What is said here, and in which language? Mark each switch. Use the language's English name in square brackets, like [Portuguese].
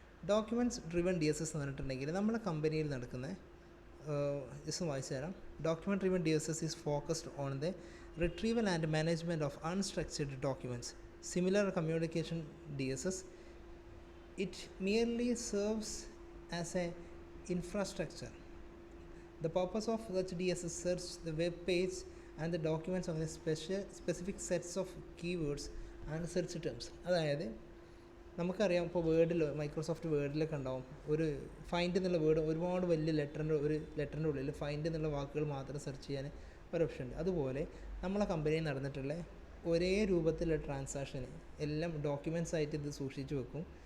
[Malayalam] Documents driven DSS എന്ന് പറഞ്ഞിട്ടുണ്ടെങ്കിൽ നമ്മളെ കമ്പനിയിൽ നടക്കുന്ന ജസ്റ്റ് വായിച്ചു തരാം. [English] Document driven DSS is focused on the retrieval and management of unstructured documents. Similar communication DSS, it merely serves as a infrastructure. The purpose of such DSS search the web page and the documents on the specific sets of keywords and search terms. [Malayalam] അതായത് നമുക്കറിയാം, ഇപ്പോൾ Microsoft വേർഡിലൊക്കെ ഉണ്ടാവും ഒരു find എന്നുള്ള word, ഒരുപാട് വലിയ ലെറ്ററിൻ്റെ ഉള്ളിൽ find എന്നുള്ള വാക്കുകൾ മാത്രം സെർച്ച് ചെയ്യാൻ ഒരു ഓപ്ഷൻ ഉണ്ട്. അതുപോലെ നമ്മളെ കമ്പനിയിൽ നടന്നിട്ടുള്ള ഒരേ രൂപത്തിലുള്ള ട്രാൻസാക്ഷൻ എല്ലാം ഡോക്യുമെൻറ്റ്സ് ആയിട്ട് ഇത് സൂക്ഷിച്ച് വെക്കും.